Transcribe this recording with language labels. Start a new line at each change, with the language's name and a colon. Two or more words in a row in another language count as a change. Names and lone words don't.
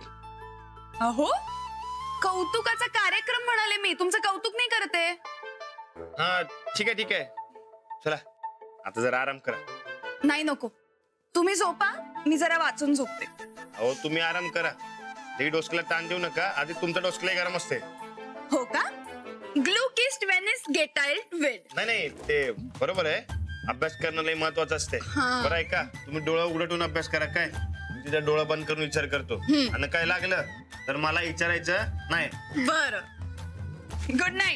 Marathi: अहो, कौतुकाचा कार्यक्रम म्हणाले मी, तुमचं कौतुक नाही करते. हा ठीक आहे ठीक आहे. चला आता जरा आराम करा. नाही नको, तुम्ही झोपा, मी जरा वाचून झोपते. अहो तुम्ही आराम करा. ते डोसक्याला ताण देऊ नका. आधी तुमचं डोसकलंही गरम असते. हो का?
German: Glück ist, wenn es geteilt wird.
Marathi: नाही नाही ते बरोबर आहे. अभ्यास करणं लई महत्वाचं असते. हा. बरं आहे का, तुम्ही डोळा उघडून अभ्यास करा. काय तिचा डोळा बंद करून विचार करतो. आणि काय लागलं तर मला विचारायचं नाही. बर,
English: good night.